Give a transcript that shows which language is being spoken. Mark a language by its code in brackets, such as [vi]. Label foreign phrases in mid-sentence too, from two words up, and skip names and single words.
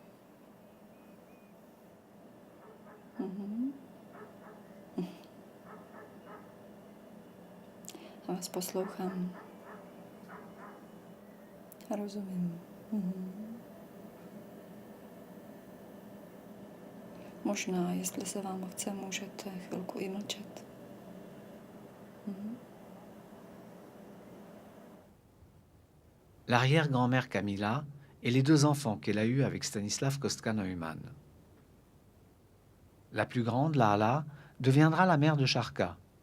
[cs] Já vás poslouchám. Rozumím. Možná, jestli se vám chce, můžete chvilku i mlčet. [fr] L'arrière-grand-mère Camilla et les 2 enfants qu'elle a eus avec Stanislav Kostka-Neumann. La plus grande, Lala, deviendra la mère de Charka.